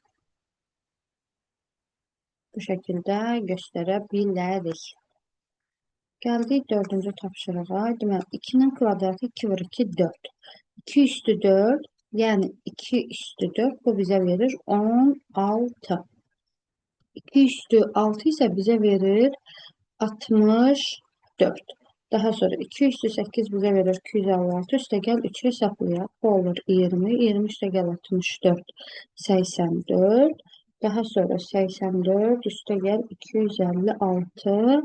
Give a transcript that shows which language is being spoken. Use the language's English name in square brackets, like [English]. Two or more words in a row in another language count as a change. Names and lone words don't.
[Turkish] Bu şekilde göstərebiliriz. [Azerbaijani] Gəldik 4-cü tapşırığa. Deməli 2'nin kvadratı 2 vur 2 4. 2 üstü 4, yəni 2 üstü 4 bu bizə verir 16. [Turkish] 2 üstü 6 ise bize verir 64. Daha sonra 2 üstü 8 bize verir 256. Üste gel 3'ü hesaplayaq. Bu olur 20. 20 üste gel 64. 84. Daha sonra 84 üste gel 256.